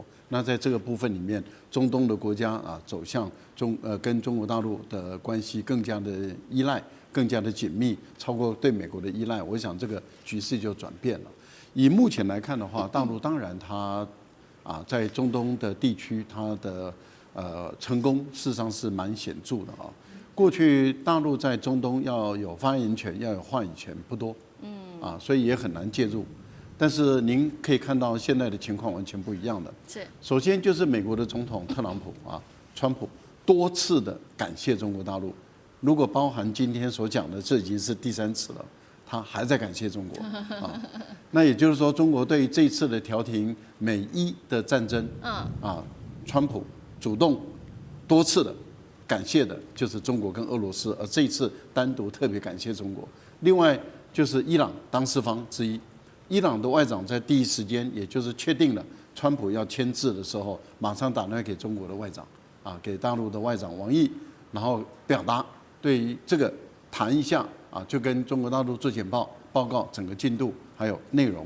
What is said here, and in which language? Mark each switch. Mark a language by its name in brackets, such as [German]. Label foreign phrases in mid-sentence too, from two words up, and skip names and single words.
[Chinese] 那在這個部分裡面，中東的國家走向跟中國大陸的關係更加的依賴，更加的緊密，超過對美國的依賴，我想這個局勢就轉變了。以目前來看的話，大陸當然它在中東的地區它的成功事實上是蠻顯著的啊。過去大陸在中東要有發言權、要有話語權不多，所以也很難介入。但是您可以看到現在的情況完全不一樣的。是，首先就是美國的總統特朗普川普多次的感謝中國大陸，如果包含今天所講的，這已經是第3次了，他還在感謝中國那也就是說，中國對於這一次的調停美伊的戰爭，川普主動多次的感謝的就是中國跟俄羅斯，而這一次單獨特別感謝中國。另外就是伊朗當事方之一。伊朗的外長在第一時間，也就是確定了川普要簽字的時候，馬上打電話給中國的外長，給大陸的外長王毅，然後表達對於這個談一下，就跟中國大陸做簡報，報告整個進度還有內容。